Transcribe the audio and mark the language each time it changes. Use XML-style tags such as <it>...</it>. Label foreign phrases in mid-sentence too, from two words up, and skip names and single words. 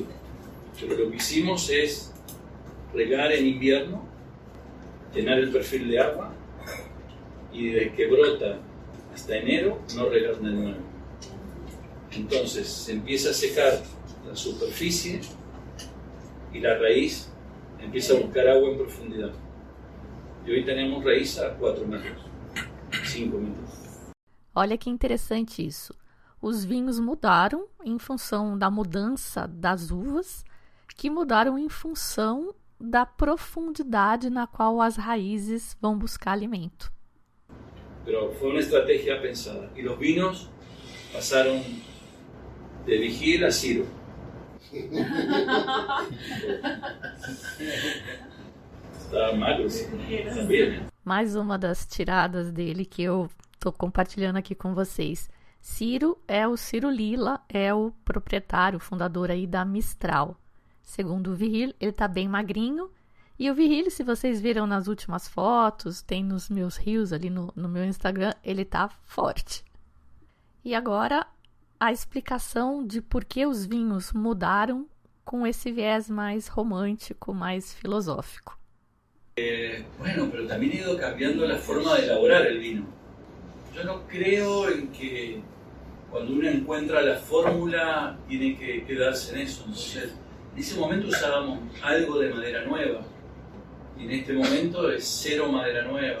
<es>Pero lo que hicimos es regar en invierno, llenar el perfil de agua y desde que brota hasta enero no regar de nuevo. Entonces se empieza a secar la superficie y la raíz empieza a buscar agua en profundidad.</es> <pt>E hoje temos raiz a 4 metros, 5 metros. Olha que interessante isso. Os vinhos mudaram em função da mudança das uvas, que mudaram em função da profundidade na qual as raízes vão buscar alimento.</pt> <es>Pero fue una estrategia pensada. Y los vinos pasaron de Vigil a Ciro.</es> <pt>Está magro, sim. Sabia, né? Mais uma das tiradas dele que eu estou compartilhando aqui com vocês. Ciro é o Ciro Lila, é o proprietário, o fundador aí da Mistral. Segundo o Virgílio, ele está bem magrinho. E o Virgílio, se vocês viram nas últimas fotos, tem nos meus reels ali no meu Instagram, ele está forte. E agora, a explicação de por que os vinhos mudaram com esse viés mais romântico, mais filosófico.</pt> <es>Bueno, pero también ha ido cambiando la forma de elaborar el vino. Yo no creo en que cuando uno encuentra la fórmula tiene que quedarse en eso. Entonces, en ese momento usábamos algo de madera nueva y en este momento es cero madera nueva.</es>